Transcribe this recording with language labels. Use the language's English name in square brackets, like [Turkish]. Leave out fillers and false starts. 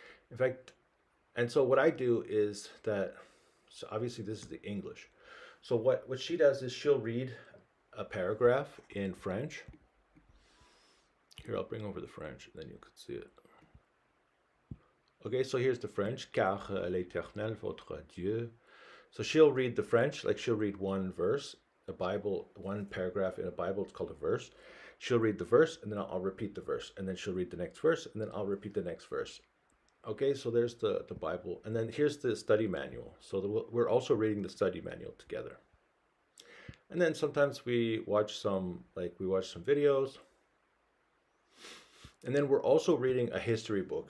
[English] In fact, and so what I do is that, so obviously this is the English. So what she does is she'll read a paragraph in French. Here, I'll bring over the French, and then you can see it. Okay, so here's the French. [French] Car l'Éternel votre Dieu. [English] So she'll read the French, like she'll read one verse, a Bible, one paragraph in a Bible, it's called a verse. She'll read the verse, and then I'll repeat the verse, and then she'll read the next verse, and then I'll repeat the next verse. Okay, so there's the Bible, and then here's the study manual. So we're also reading the study manual together. And then sometimes we watch some videos, and then we're also reading a history book.